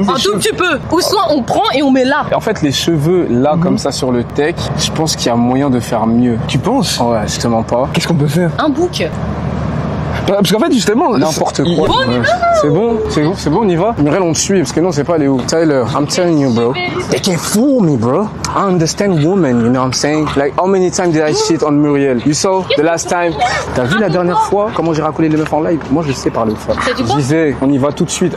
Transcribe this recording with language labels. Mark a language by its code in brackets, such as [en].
[fr] Un tout petit peu. Ou soit on prend et on met là. en fait, les cheveux là, comme ça sur le tech, je pense qu'il y a moyen de faire mieux. Tu penses? Ouais, je te mens pas. Qu'est-ce qu'on peut faire? Un bouc. Parce qu'en fait, justement. N'importe quoi. Ouais. C'est bon, on y va. Muriel, on te suit, parce que non, c'est pas aller où. [en] Tyler, I'm telling you, bro. They can't fool me, bro. I understand women, you know what I'm saying? Like, how many times did I shit on Muriel? You saw the last time? [fr] T'as vu la dernière fois comment j'ai racolé les meufs en live? Moi, je sais parler aux femmes. T'as dit Je quoi? disais, on y va tout de suite.